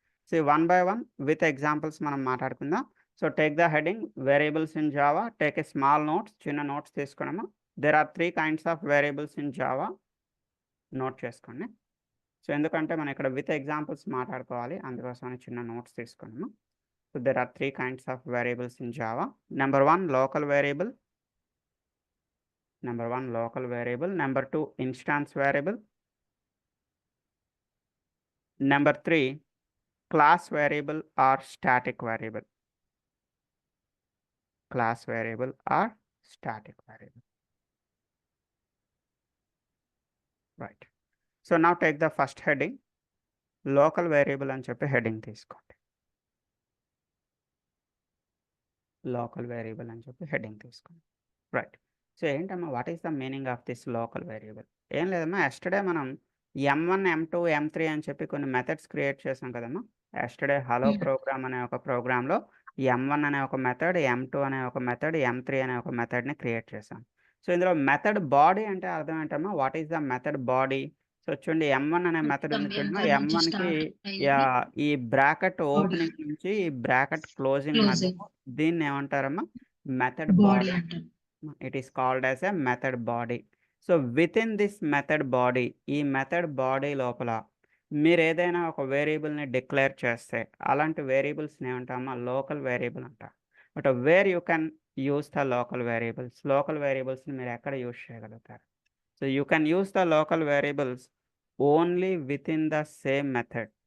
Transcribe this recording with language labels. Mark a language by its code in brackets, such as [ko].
[en] so 1 by 1 with examples [te] మనం మాట్లాడుకుందాం. [en] so take the heading variables in Java, take a small notes, [te] చిన్న notes తీసుకున్నామా. [en] there are 3 kinds of variables in Java, [te] note చేసుకోండి. So ఎందుకంటే మనం ఇక్కడ with examples మాట్లాడుకోవాలి, అందుకోసమని చిన్న నోట్స్ తీసుకున్నాము. [en] So there are three kinds of variables in Java. Number one, local variable. Number two, instance variable. Number three, class variable or static variable. Class variable or static variable. Right. So now take the first heading. [te] Local variable అని చెప్పి heading తీసుకోండి. Local variable అని చెప్పి heading తీసుకోండి. [en] Right. So ఏంటమ్మా what is the meaning of this local variable? [te] ఏం లేదమ్మా, yesterday మనం M1, M2, M3 అని చెప్పి కొన్ని మెథడ్స్ క్రియేట్ చేసాం కదమ్మా. ఎస్టర్డే హలో ప్రోగ్రామ్ అనే ఒక ప్రోగ్రాంలో M1 అనే ఒక మెథడ్, M2 అనే ఒక మెథడ్, M3 అనే ఒక మెథడ్ని క్రియేట్ చేసాం. సో ఇందులో మెథడ్ బాడీ అంటే అర్థం ఏంటమ్మా? [en] What is the method body? [te] So చూడండి M1 అనే మెథడ్ ఉంది చూడమ్మా. M1కి ఈ బ్రాకెట్ ఓపెనింగ్ నుంచి ఈ బ్రాకెట్ క్లోజింగ్ మధ్య దీన్ని ఏమంటారమ్మా? [en] Method body. It is called as a method body. So within this method body, [te] ఈ మెథడ్ బాడీ లోపల మీరు ఏదైనా ఒక వేరియబుల్ని డిక్లేర్ చేస్తే అలాంటి వేరియబుల్స్ని ఏమంటామా? లోకల్ వేరియబుల్ అంటారు. [en] But where you can use the local variables. [te] Local వేరియబుల్స్ని మీరు ఎక్కడ యూస్ చేయగలుగుతారు? [en] So you can use the local variables only within the same method.